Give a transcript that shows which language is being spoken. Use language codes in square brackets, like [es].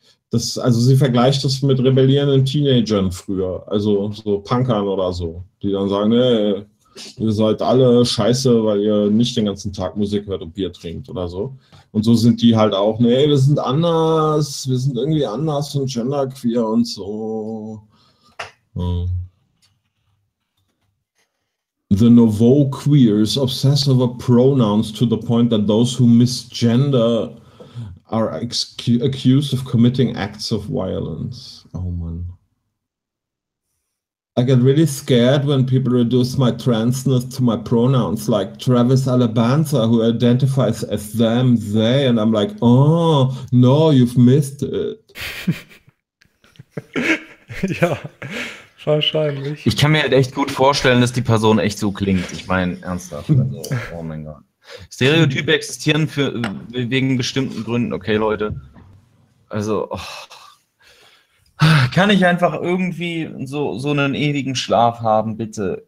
[de] Das, also sie vergleicht das mit rebellierenden Teenagern früher, also so Punkern oder so, die dann sagen, hey, ihr seid alle scheiße, weil ihr nicht den ganzen Tag Musik hört und Bier trinkt oder so. Und so sind die halt auch, nee, wir sind anders, wir sind irgendwie anders und genderqueer und so. [en] The Nouveau Queers obsess over pronouns to the point that those who misgender are accused of committing acts of violence. Oh man. I get really scared when people reduce my transness to my pronouns, like Travis Alabanza, who identifies as them, they, and I'm like, oh, no, you've missed it. [de] Ja, wahrscheinlich. Ich kann mir halt echt gut vorstellen, dass die Person echt so klingt. Ich meine, ernsthaft. Also, oh mein Gott. Stereotype existieren für wegen bestimmten Gründen, okay, Leute. Also, oh. Kann ich einfach irgendwie so einen ewigen Schlaf haben, bitte?